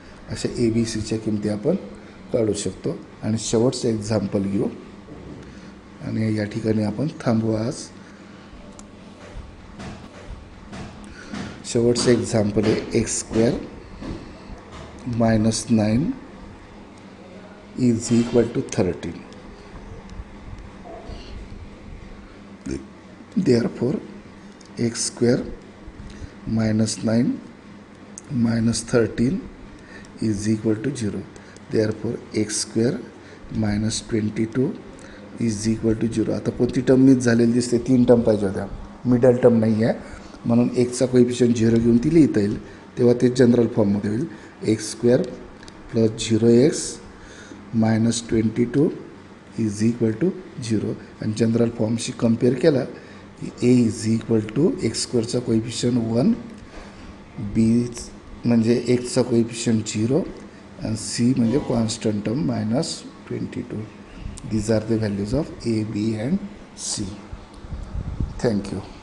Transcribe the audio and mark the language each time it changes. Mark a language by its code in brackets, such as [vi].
[mr] अशा ABCच्या किमती आपण काढू शकतो. आणि शेवटचं एक्झाम्पल घेऊ आणि या ठिकाणी आपण थांबू आज. शेवटचं एक्झाम्पल आहे x square -9 is equal to 13. [en] Therefore X square -9 -13 is equal to 0. Therefore X square -22 is equal to 0. [mr] आता कोणती टर्म मिस झालेली दिसते? 3 टर्म पाहिजे होत्या, मिडल टर्म नाही आहे म्हणून एक्सचा कोएफिशियंट 0 घेऊन ती लिहिता येईल. तेव्हा ते जनरल फॉर्ममध्ये होईल. [en] X square plus 0x -22 is equal to 0. [mr] आणि जनरल फॉर्मशी कम्पेअर केला की ए is equal to x स्क्वेअरचा coefficient 1, बी म्हणजे एक्सचा कोएफिशियंट 0 आणि सी म्हणजे constant term -22. [en] These are the values of A, B and C. Thank you.